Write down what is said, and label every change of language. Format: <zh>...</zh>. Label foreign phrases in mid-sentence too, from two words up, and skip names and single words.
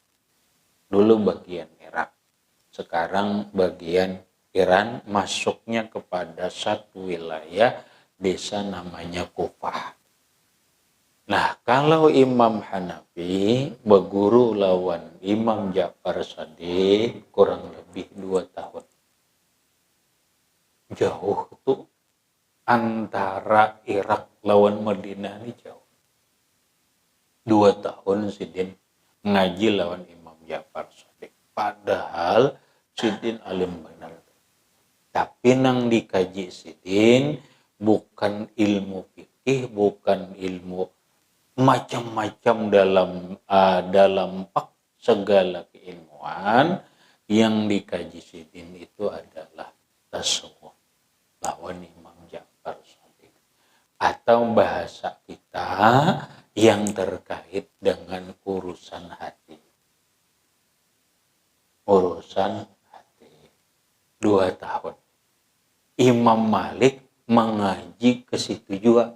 <id>Sekarang bagian Iran, masuknya kepada satu wilayah desa namanya Kufah. Nah, kalau Imam Hanafi berguru lawan Imam Ja'far Shadiq kurang lebih 2 tahun.</id> <bjn>Jauh tuh antara Irak lawan Madinah ini jauh. 2 tahun Sidin ngaji lawan Imam Ja'far Shadiq. Padahal Sidin alim benar. Tapi nang dikaji Sidin bukan ilmu fikih, bukan ilmu macam-macam dalam segala keilmuan.</bjn> <id>Yang dikaji Sidin itu adalah tasawuf lawan Imam Ja'far Shadiq, atau bahasa kita yang terkait dengan urusan hati. 2 tahun. Imam Malik mengaji ke situ juga.</id>